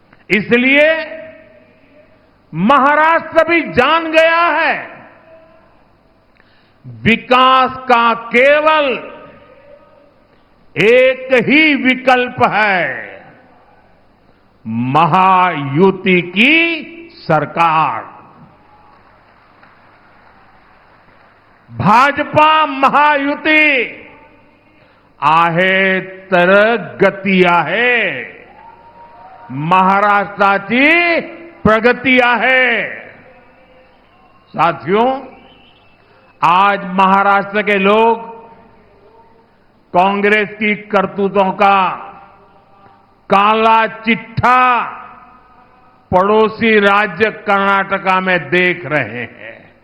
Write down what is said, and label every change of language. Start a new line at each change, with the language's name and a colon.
Hindi: इसलिए महाराष्ट्र भी जान गया है, विकास का केवल एक ही विकल्प है, महायुति की सरकार।
Marathi: भाजपा महायुती आहे तर गती आहे, महाराष्ट्राची प्रगती आहे।
Hindi: साथियों, आज महाराष्ट्र के लोग कांग्रेस की करतूतों का काला चिट्ठा पड़ोसी राज्य कर्नाटका में देख रहे हैं।